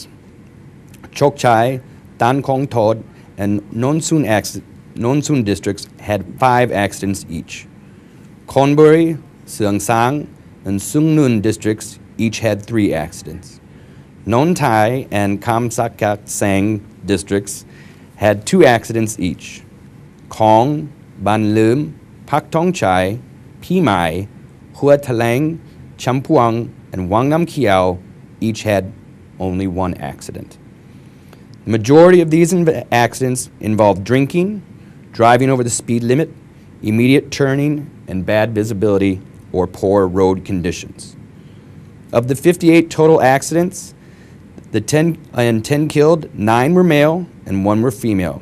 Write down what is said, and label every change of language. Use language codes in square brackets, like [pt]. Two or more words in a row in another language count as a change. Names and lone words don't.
[en] Chok Chai, Tan Kong Tod, and Nonsun districts had 5 accidents each. Khonburi, Seong Sang, and Sung Nun districts each had 3 accidents. Non Thai and Kam Sakak Sang districts had 2 accidents each. Khong, Ban Lum, Pak Tong Chai, Pi Mai, Hua Talang, Champuang, and Wang Nam Kiao each had only 1 accident. The majority of these accidents involved drinking, driving over the speed limit, immediate turning, and bad visibility or poor road conditions. Of the 58 total accidents, the 10 killed, 9 were male and 1 were female.